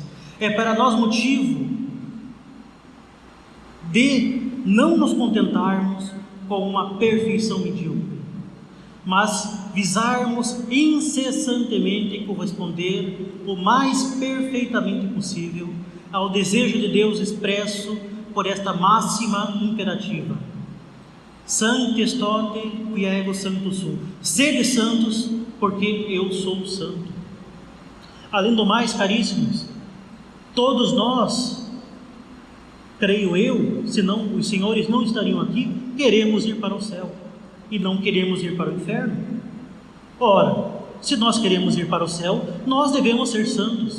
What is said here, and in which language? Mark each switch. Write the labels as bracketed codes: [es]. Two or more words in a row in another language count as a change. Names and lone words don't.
[pt] É para nós motivo de não nos contentarmos com uma perfeição medíocre, mas visarmos incessantemente corresponder o mais perfeitamente possível ao desejo de Deus expresso por esta máxima imperativa: [la] Sancte tote qui ego sanctus sum. [pt] Sede santos, porque eu sou santo. Além do mais, caríssimos, todos nós, creio eu, senão os senhores não estariam aqui, queremos ir para o céu e não queremos ir para o inferno. Ora, se nós queremos ir para o céu, nós devemos ser santos.